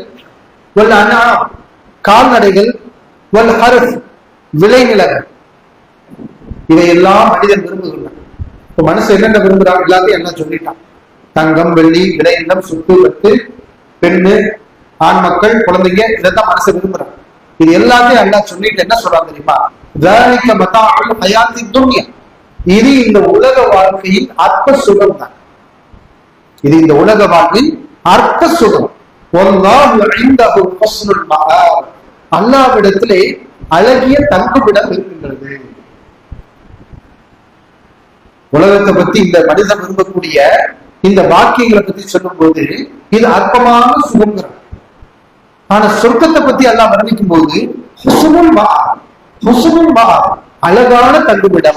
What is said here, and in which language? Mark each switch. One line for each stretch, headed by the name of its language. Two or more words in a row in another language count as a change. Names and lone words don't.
Arabic: والأنعام,
Tamil: கால்நடைகள்.
Arabic: والحرث,
Tamil: விளைநிலங்கள். இதையெல்லாம் மனிதன் விரும்புகின்றான். இப்ப மனுஷன் என்னென்ன விரும்புறான் எல்லாத்தையும் என்ன சொல்லிட்டான். தங்கம் வெள்ளி விளைநிலம் சொத்து பத்து பெண்ணு ஆண் மக்கள் குழந்தைங்க, இதைத்தான் மனசை விரும்புறான். இது எல்லாத்தையும் அல்லாஹ் சொல்லிட்டு என்ன சொல்றாங்க தெரியுமா?
Arabic: ذَلِكَ مَتَاعُ الْحَيَاةِ الدُّنْيَا,
Tamil: இது இந்த உலக வாழ்க்கையின் அற்ப சுகம் தான். இது இந்த உலக வாழ்க்கையின் அற்ப சுகம்.
Arabic: وَاللَّهُ عِنْدَهُ حُسْنُ الْمَآبِ,
Tamil: அல்லாஹ்விடத்திலே அழகிய தங்குமிடம் இருக்கின்றது. உலகத்தை பத்தி இந்த மனிதன் விரும்பக்கூடிய இந்த வாக்கியங்களை பத்தி சொல்லும் போது இது அற்பமான சுகங்கிறான். ஆனா சொர்க்கத்தை பத்தி எல்லாம் வர்ணிக்கும் போது
Arabic: حسن المآب, حسن المآب,
Tamil: அழகான தங்குமிடம்.